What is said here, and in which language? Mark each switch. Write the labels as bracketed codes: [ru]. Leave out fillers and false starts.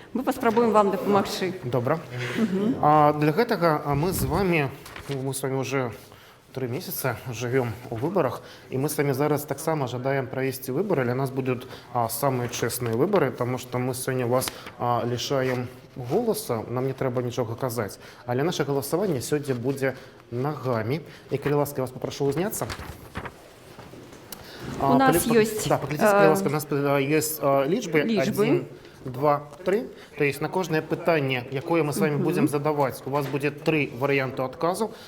[be] Мы паспрабуем вам дапамагчы. Добра. [ru] Для гэтага мы з вами уже 3 месяца живем у выборах, и мы с вами [be] зараз таксама жадаем [ru] провести выборы. Для нас будут самые честные выборы, потому что мы сегодня вас лишаем голоса, [be] нам не трэба нічога казаць. [ru] Але наше голосование сегодня будзе ногами. И, калі ласка, я вас попрошу узняться. У нас есть... Да, поглядите, калі ласка, у нас есть лічбы. 1, 2, 3. То есть на [be] кожное пытанне, якое [ru] мы с вами будем задавать, у вас будет 3 варианта отказу.